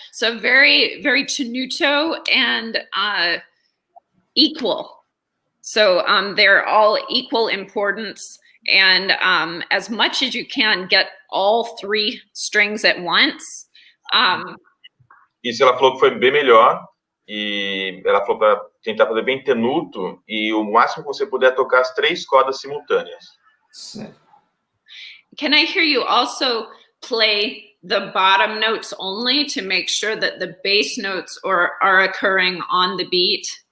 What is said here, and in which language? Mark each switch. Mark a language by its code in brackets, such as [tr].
[en] So very, very tenuto and equal. So they're all equal importance. And as much as you can, get all three strings at once. [pt] Isso ela falou que foi bem melhor. E ela falou para tentar fazer bem tenuto. E o máximo que você puder tocar as 3 cordas simultâneas. [en] Can I hear you also play the bottom notes only to make sure that the bass notes are occurring on the beat?